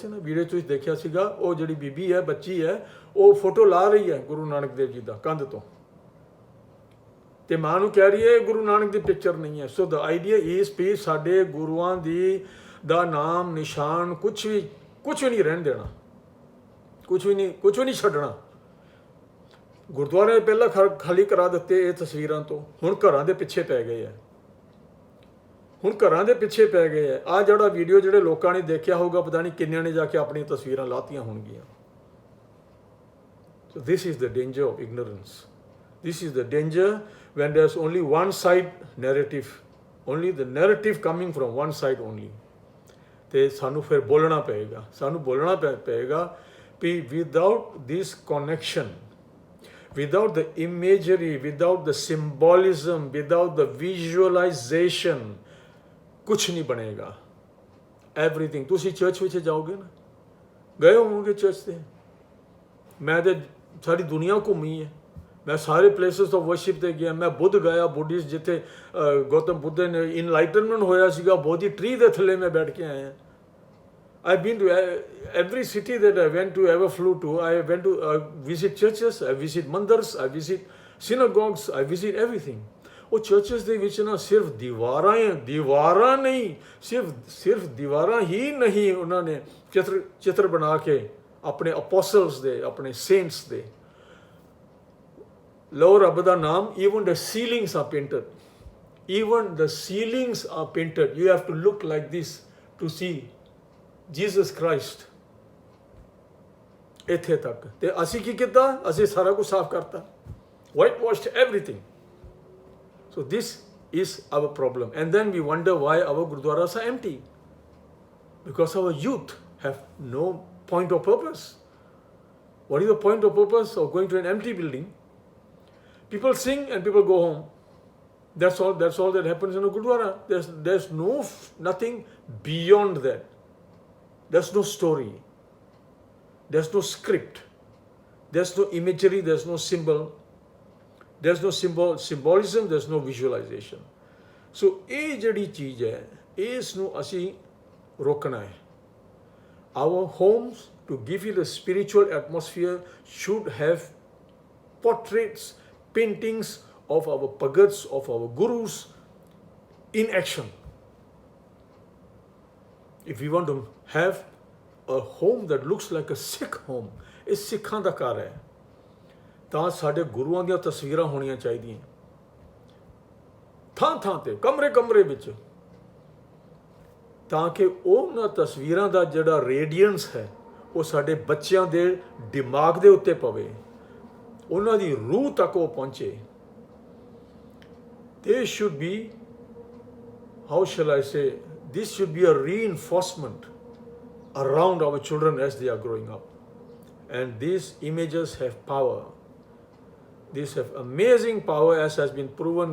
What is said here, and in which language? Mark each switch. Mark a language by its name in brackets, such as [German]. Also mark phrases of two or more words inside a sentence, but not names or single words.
[Punjabi] ਨਾ ਵੀਡੀਓ ਤੁਸੀਂ ਦੇਖਿਆ ਸੀਗਾ ਉਹ ਜਿਹੜੀ ਬੀਬੀ ਹੈ ਬੱਚੀ ਹੈ ਉਹ ਫੋਟੋ ਲਾ ਰਹੀ ਹੈ ਗੁਰੂ ਨਾਨਕ ਦੇਵ ਜੀ ਦਾ ਕੰਧ ਤੋਂ ਤੇ ਮਾਂ ਨੂੰ ਕਹਿ ਰਹੀ ਹੈ ਗੁਰੂ ਨਾਨਕ ਦੀ ਪਿਕਚਰ ਨਹੀਂ ਹੈ [English] so the idea is [Punjabi] ਵੀ ਸਾਡੇ ਗੁਰੂਆਂ ਦਾ ਨਾਮ ਨਿਸ਼ਾਨ ਕੁਛ ਵੀ ਨਹੀਂ ਰਹਿਣ ਦੇਣਾ ਕੁਛ ਵੀ ਨਹੀਂ ਛੱਡਣਾ ਗੁਰਦੁਆਰੇ ਪਹਿਲਾਂ ਖਾਲੀ ਕਰਾ ਦਿੱਤੇ ਇਹ ਤਸਵੀਰਾਂ ਤੋਂ ਹੁਣ ਘਰਾਂ ਦੇ ਪਿੱਛੇ ਪੈ ਗਏ ਹੈ ਆਹ ਜਿਹੜਾ ਵੀਡੀਓ ਜਿਹੜੇ ਲੋਕਾਂ ਨੇ ਦੇਖਿਆ ਹੋਊਗਾ ਪਤਾ ਨਹੀਂ ਕਿੰਨਿਆਂ ਨੇ ਜਾ ਕੇ ਆਪਣੀਆਂ ਤਸਵੀਰਾਂ ਲਾਤੀਆਂ ਹੋਣਗੀਆਂ [English] so this is the danger of ignorance this is the danger when there's only one side narrative only the narrative coming from one side only [Punjabi] ਤੇ ਸਾਨੂੰ ਫਿਰ ਬੋਲਣਾ ਪਏਗਾ ਵੀ [English] without this connection without the imagery without the symbolism without the visualization [Punjabi] ਕੁਛ ਨਹੀਂ ਬਣੇਗਾ [English] everything [Punjabi] ਤੁਸੀਂ ਚਰਚ ਵਿੱਚ ਜਾਓਗੇ ਨਾ ਗਏ ਹੋਵੋਗੇ ਚਰਚ ਤੇ ਮੈਂ ਤੇ ਸਾਰੀ ਦੁਨੀਆ ਘੁੰਮੀ ਹੈ ਮੈਂ ਸਾਰੇ [English] places of worship [Punjabi] ਤੇ ਗਿਆ ਮੈਂ ਬੁੱਧ ਗਿਆ ਬੁੱਧਿਸਟ ਜਿੱਥੇ ਗੌਤਮ ਬੁੱਧ ਨੇ ਇਨਲਾਈਟਨਮੈਂਟ ਹੋਇਆ ਸੀਗਾ ਬੋਧੀ ਟਰੀ ਦੇ ਥੱਲੇ ਮੈਂ ਬੈਠ ਕੇ ਆਇਆ [English] I've been to every city that I went to ever flew to I went to visit churches I visit mandars I visit synagogues I visit everything [Punjabi] ਉਹ ਚਰਚਸ ਦੇ ਵਿੱਚ ਨਾ ਸਿਰਫ ਦੀਵਾਰਾਂ ਨਹੀਂ ਸਿਰਫ ਦੀਵਾਰਾਂ ਹੀ ਨਹੀਂ ਉਹਨਾਂ ਨੇ ਚਿੱਤਰ ਬਣਾ ਕੇ ਆਪਣੇ ਅਪੋਸਲਸ ਦੇ ਆਪਣੇ ਸੇਂਟਸ ਦੇ ਲਓ ਰੱਬ ਦਾ ਨਾਮ [English] even the ceilings are painted you have to look like this to see Jesus Christ [Punjabi] ਇੱਥੇ ਤੱਕ ਤੇ ਅਸੀਂ ਕੀ ਕੀਤਾ ਅਸੀਂ ਸਾਰਾ ਕੁਝ ਸਾਫ਼ ਕਰਤਾ [English] white washed everything so this is our problem and then we wonder why our gurdwaras are empty because our youth have no point of purpose what is the point of purpose of going to an empty building People sing and people go home. That's all that happens in a Gurdwara. There's nothing beyond that. There's no story. There's no script. There's no imagery, there's no symbol. There's no symbolism, there's no visualization. [Punjabi] So ਇਹ ਜਿਹੜੀ ਚੀਜ਼ ਹੈ ਇਸ ਨੂੰ ਅਸੀਂ ਰੋਕਣਾ ਹੈ. [English] Our homes, to give it a spiritual atmosphere, should have portraits, paintings of our Bhagats, of our Gurus in action. If we want to have a home that looks like a Sikh home, [Punjabi] ਇਹ ਸਿੱਖਾਂ ਦਾ ਘਰ ਹੈ, ਤਾਂ ਸਾਡੇ ਗੁਰੂਆਂ ਦੀਆਂ ਤਸਵੀਰਾਂ ਹੋਣੀਆਂ ਚਾਹੀਦੀਆਂ ਥਾਂ ਥਾਂ ਤੇ, ਕਮਰੇ ਕਮਰੇ ਵਿੱਚ, ਤਾਂ ਕਿ ਉਹਨਾਂ ਤਸਵੀਰਾਂ ਦਾ ਜਿਹੜਾ ਰੇਡੀਅੰਸ ਹੈ ਉਹ ਸਾਡੇ ਬੱਚਿਆਂ ਦੇ ਦਿਮਾਗ ਦੇ ਉੱਤੇ ਪਵੇ, ਉਹਨਾਂ ਦੀ ਰੂਹ ਤੱਕ ਉਹ ਪਹੁੰਚੇ. [English] They should be, how shall I say, this should be a reinforcement around our children as they are growing up. And these images have power. These have amazing power, as has been proven.